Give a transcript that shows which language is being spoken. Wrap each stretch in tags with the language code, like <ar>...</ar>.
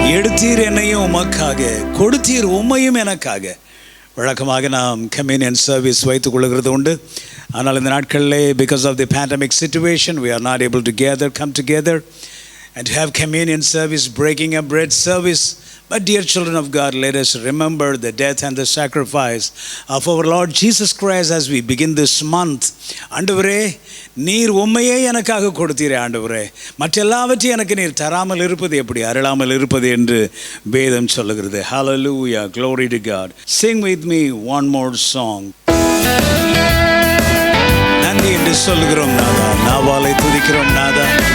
<ta>எடுத்தீர் என்னையும் உமக்காக, கொடுத்தீர் உம்மையும் எனக்காக. வழக்கமாக நாம் கம்யூனியன் சர்வீஸ் வைத்துக் கொள்கிறது உண்டு. ஆனால் இந்த நாட்களிலே</ta> <en>because of the pandemic situation we are not able to come together and to have communion service, breaking of bread service. But dear children of God, let us remember the death and the sacrifice of our Lord Jesus Christ as we begin this month.</en> <ta>ஆண்டவரே, நீர் உம்மையே எனக்காக கொடுத்தீரே ஆண்டவரே, மற்றெல்லாவற்றையும் எனக்கு நீர் தராமல் இருப்பது எப்படி, அருளாமல் இருப்பது என்று வேதம் சொல்லுகிறது.</ta> <en>Hallelujah, glory to God. Sing with me one more song.</en> <ta>நன்றி என்று சொல்லுகிறோம் நாதா, நாவாலை துதிக்கிறோம் நாதா.</ta>